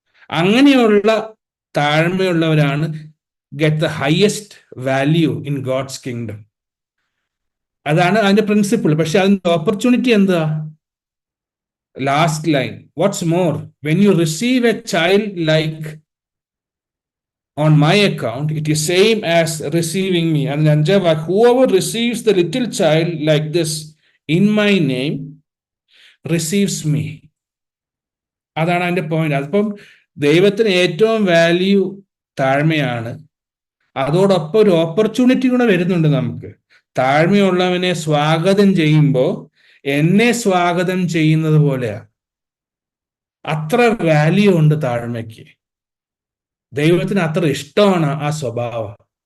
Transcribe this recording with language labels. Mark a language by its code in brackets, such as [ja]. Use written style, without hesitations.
[ml] അങ്ങനെയുള്ള താഴ്മയുള്ളവരാണ് [en] Get the highest value in God's kingdom. [ml] അതാണ് അതിന്റെ പ്രിൻസിപ്പിൾ. പക്ഷെ അതിന്റെ ഓപ്പർച്യൂണിറ്റി എന്താ? [en] Last line, what's more when you receive a child like on my account, it is same as receiving me. And whoever receives the little child like this in my name receives me. [ml] അതാണ് അതിന്റെ point. അതിപ്പം ദൈവത്തിന് ഏറ്റവും value താഴ്മയാണ്. അതോടൊപ്പം ഒരു opportunity കൂടെ വരുന്നുണ്ട് നമുക്ക്. താഴ്മയുള്ളവനെ സ്വാഗതം ചെയ്യുമ്പോൾ എന്നെ സ്വാഗതം ചെയ്യുന്നത് പോലെയാ. അത്ര വാല്യൂ ഉണ്ട് താഴ്മയ്ക്ക്. ദൈവത്തിന് അത്ര ഇഷ്ടമാണ് ആ സ്വഭാവം.